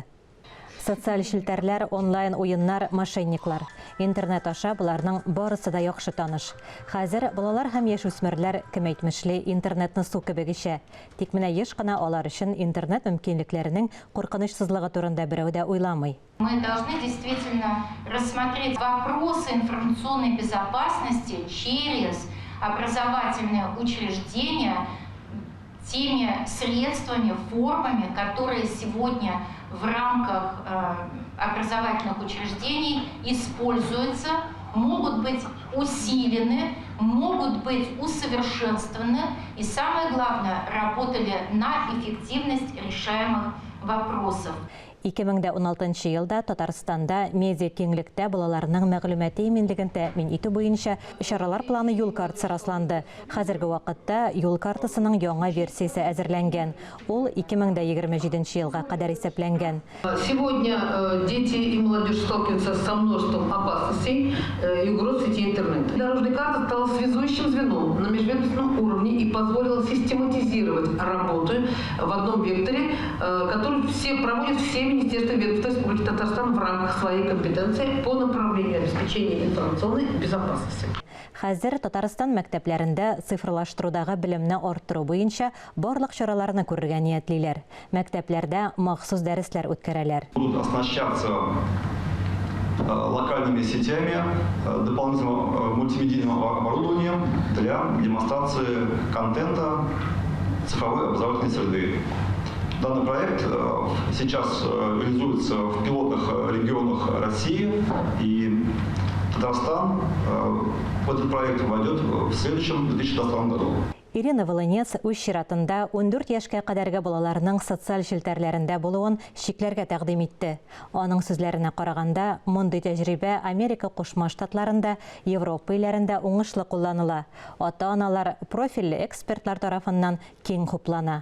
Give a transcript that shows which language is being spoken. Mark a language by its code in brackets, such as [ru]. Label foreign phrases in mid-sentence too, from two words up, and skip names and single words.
[tt] Социаль шелтәрләр, онлайн уеннар, мошенниклар. Интернет аша буларның барысы да яхшы таныш. Хәзер балалар һәм яшүсмерләр кем әйтмешле интернетны су кебек ишә. Тик менә еш кына алар өчен интернет мөмкинлекләренең куркынычсызлыгы турында берәү дә уйламый. [ru] Мы должны действительно рассмотреть вопросы информационной безопасности через образовательные учреждения теми средствами, формами, которые сегодня в рамках образовательных учреждений используются, могут быть усилены, могут быть усовершенствованы и, самое главное, работали на эффективность решаемых вопросов. [tt] 2016 елда Татарстанда медиа киңлектә балаларның мәгълүмати иминлеген тәэмин итү буенча чаралар планы юл картасы расланды. Хәзерге вакытта юл картасының яңа версиясе әзерләнгән. Ул 2027 елга кадәр исәпләнгән. [ru] Сегодня дети и молодежь сталкиваются со множеством опасностей и угроз сети интернета. Дорожная карта стала связующим звеном на межведомственном уровне и позволила систематизировать работу в одном векторе, который проводят все Министерство ведомства Республики Татарстан в рамках своей компетенции по направлению обеспечения информационной безопасности. [tt] Хәзер Татарстан мәктәпләрендә цифрлаштырудагы белемне арттыру буенча барлык чараларны күрергә ниятлиләр. Мәктәпләрдә махсус дәресләр үткәрәләр. [ru] Будут оснащаться локальными сетями, дополнительным мультимедийным оборудованием для демонстрации контента цифровой образовательной среды. Данный проект сейчас реализуется в пилотных регионах России, и Татарстан в этот проект войдет в следующем 2022 году. [tt] Ирина Волынец үз чиратында 14 яшькә кадәрге балаларның социаль шелтәрләрендә булуын шикләргә тәкъдим итте. Аның сүзләренә караганда, мондый тәҗрибә Америка Кушма Штатларында, Европа илләрендә уңышлы кулланыла. Ата-аналар профильле экспертлар тарафыннан киң хуплана.